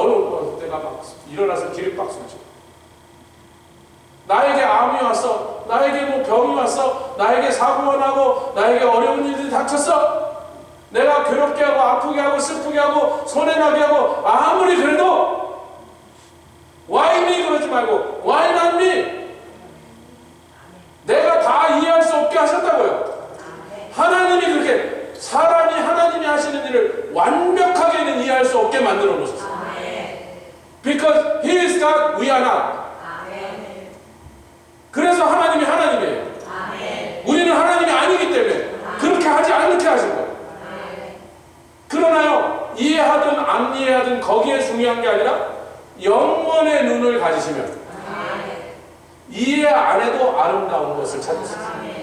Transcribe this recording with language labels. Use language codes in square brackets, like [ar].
[ko] 어느 때가 막 일어나서 기립박수를 치고 나에게 암이 왔어, 나에게 뭐 병이 왔어, 나에게 사고가 나고 나에게 어려운 일들이 닥쳤어, 내가 괴롭게 하고 아프게 하고 슬프게 하고 손해나게 하고 아무리 그래도 [en] why me [ko] 그러지 말고 [en] why not me. [ko] 내가 다 이해할 수 없게 하셨다고요. 하나님이 그렇게 사람이 하나님이 하시는 일을 완벽하게는 이해할 수 없게 만들어 놓으셨어요. [en] Because He is God, we are not. [ko] 그래서 하나님이 하나님이에요. 우리는 하나님이 아니기 때문에 그렇게 하지 않게 하신 거예요. 그러나요, 이해하든 안 이해하든 거기에 중요한 게 아니라 영원의 눈을 가지시면 이해 안 해도 아름다운 것을 찾을 수 있어요.